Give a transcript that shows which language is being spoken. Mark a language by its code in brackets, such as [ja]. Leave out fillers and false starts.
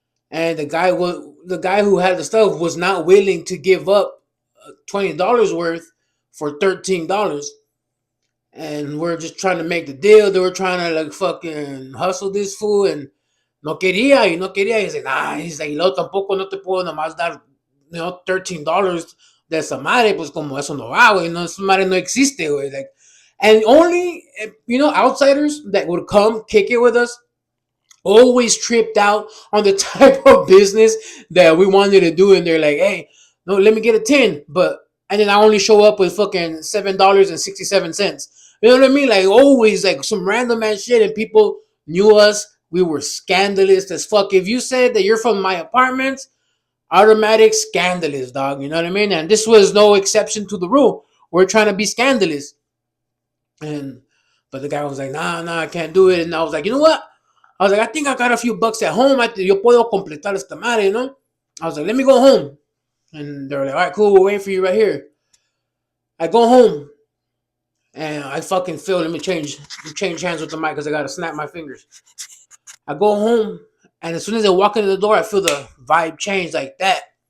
[en] And the guy who had the stuff was not willing to give up $20 worth for $13, and we're just trying to make the deal. They were trying to like fucking hustle this fool, and [es] no quería y no quería. [en] He's like, nah. He's like, no, [es] tampoco no te puedo nomás dar, $13 de esa madre, pues como eso no va, güey. No, esa madre no existe, güey. [en] Like, and only outsiders that would come kick it with us always tripped out on the type of business that we wanted to do, and they're like, hey, no, let me get a 10, but and then I only show up with fucking $7.67. You know what I mean? Like always, like some random ass shit, and people knew us. We were scandalous as fuck. If you said that you're from my apartments, automatic scandalous, dog. You know what I mean? And this was no exception to the rule. We're trying to be scandalous, and but the guy was like, nah, I can't do it. And I was like, you know what? I was like, I think I got a few bucks at home. [es] Yo puedo completar esta madre, [en] you know? I was like, let me go home. And they were like, all right, cool, we're waiting for you right here. I go home and I fucking feel, let me change hands with the mic because I gotta snap my fingers. I go home and as soon as I walk into the door, I feel the vibe change like that.